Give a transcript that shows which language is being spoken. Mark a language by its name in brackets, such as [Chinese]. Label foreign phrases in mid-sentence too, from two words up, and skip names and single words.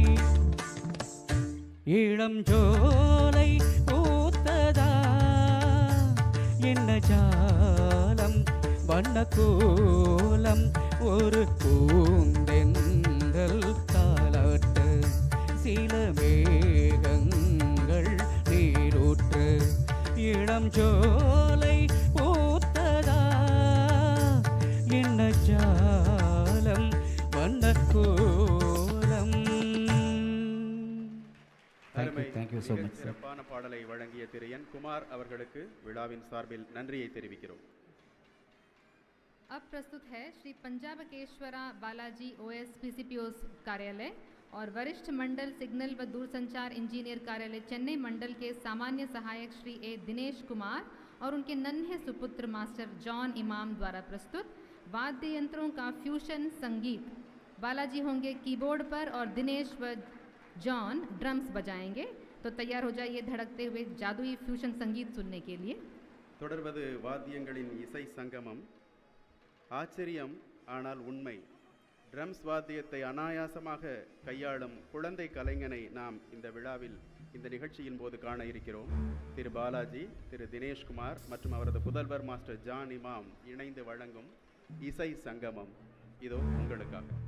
[Tamil] இளம் ஜோலை பூத்ததா என்ன ஜாலம் வண்ண கோலம் ஒரு பூந்தென்றல் தாலாட்டு சில மேகங்கள் நீரூற்று இளம் ஜோலை பூத்ததா என்ன ஜாலம் வண்ண கோலம் அருமை. [English] Thank you so [Tamil] மிகச் [English] much, sir. [Tamil] சிறப்பான பாடலை வழங்கிய திரு என் குமார் அவர்களுக்கு விழாவின் சார்பில் நன்றியை தெரிவிக்கிறோம். [Hindi] अब प्रस्तुत है श्री पंजाबकेश्वरा बालाजी ओएस पीसीपीओस कार्यालय और वरिष्ठ मंडल सिग्नल व दूरसंचार इंजीनियर कार्यालय चेन्नई मंडल के सामान्य सहायक श्री ए दिनेश कुमार और उनके नन्हे सुपुत्र मास्टर जॉन इमाम द्वारा प्रस्तुत वाद्य यंत्रों का फ्यूशन संगीत। बालाजी होंगे कीबोर्ड पर और दिनेश व जॉन ड्रम्स बजाएंगे। तो तैयार हो जाइए धड़कते हुए जादुई फ्यूशन संगीत सुनने के लिए। [Tamil] தொடர்வது வாத்தியங்களின் இசை சங்கமம். ஆச்சரியம் ஆனால் உண்மை. ட்ரம்ஸ் வாத்தியத்தை அனாயாசமாக கையாளும் குழந்தை கலைஞனை நாம் இந்த விழாவில் இந்த நிகழ்ச்சியின் போது காண இருக்கிறோம். திரு பாலாஜி, திரு தினேஷ்குமார் மற்றும் அவரது புதல்வர் மாஸ்டர் ஜான் இமாம் இணைந்து வழங்கும் இசை சங்கமம் இதோ உங்களுக்காக.